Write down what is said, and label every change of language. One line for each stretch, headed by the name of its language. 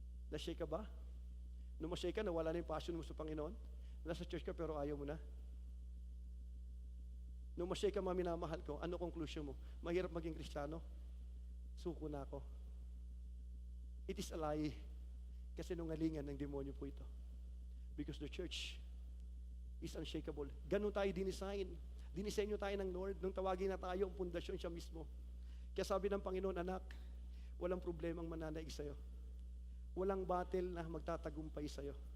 Filipino: Na-shake ka ba? Nung ma-shake ka, nawala na yung passion mo sa Panginoon? Nasa church ka pero ayaw mo na? Nung ma-shake ka, minamahal ko, ano conclusion mo? Mahirap maging Kristiyano? Suko na ako.
English: It is a lie.
Filipino: Kasi nungalingan ng demonyo po ito.
English: Because the church is unshakable.
Filipino: Ganun tayo dinisign. Dinisenyo tayo ng Lord. Nung tawagin na tayo, ang pundasyon siya mismo. Kaya sabi ng Panginoon, anak, walang problemang mananaig sa'yo. Walang battle na magtatagumpay sa'yo.